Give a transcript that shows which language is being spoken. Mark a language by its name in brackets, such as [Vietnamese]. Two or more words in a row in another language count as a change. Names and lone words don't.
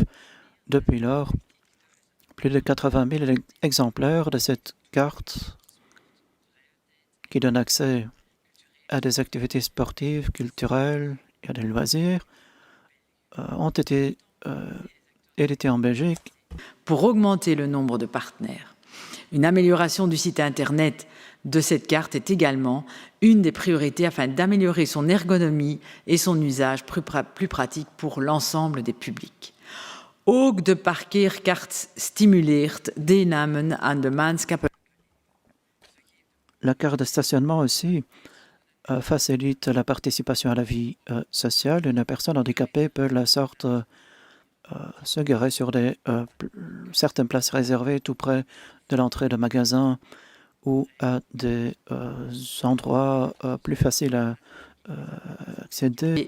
[French] Depuis lors, plus de 80 000 exemplaires de cette carte qui donne accès à des activités sportives, culturelles et à des loisirs ont été édités en Belgique. Pour augmenter le nombre de partenaires, une amélioration du site Internet de cette carte est également une des priorités afin d'améliorer son ergonomie et son usage plus pratique pour l'ensemble des publics. [Dutch] Ook de parkeerkaart stimuleert deelname aan de maatschappij. [French] La carte de stationnement aussi facilite la participation à la vie sociale. Une personne handicapée peut de la sorte se garer sur certaines places réservées tout près de l'entrée de magasins ou à des endroits plus faciles à accéder.